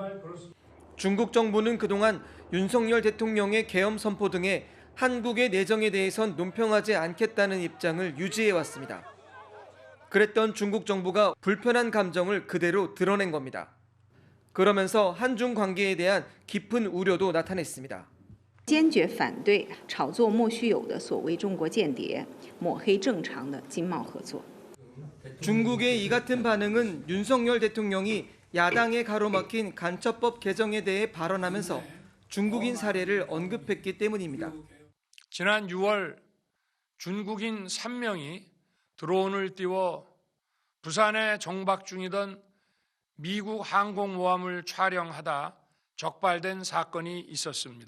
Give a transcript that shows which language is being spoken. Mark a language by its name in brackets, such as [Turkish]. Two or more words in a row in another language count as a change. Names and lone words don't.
[Korean] 중국 정부는 그동안 윤석열 대통령의 계엄 선포 등에 한국의 내정에 대해선 논평하지 않겠다는 입장을 유지해왔습니다. 그랬던 중국 정부가 불편한 감정을 그대로 드러낸 겁니다. 그러면서 한중 관계에 대한 깊은 우려도 나타냈습니다. [Chinese] 坚决反对炒作莫须有的所谓中国间谍，抹黑正常的经贸合作。 [Korean] 중국의 이 같은 반응은 윤석열 대통령이 야당에 가로막힌 간첩법 개정에 대해 발언하면서 중국인 사례를 언급했기 때문입니다. 지난 6월 중국인 3명이 드론을 띄워 부산에 정박 중이던 미국 항공모함을 촬영하다 적발된 사건이 있었습니다.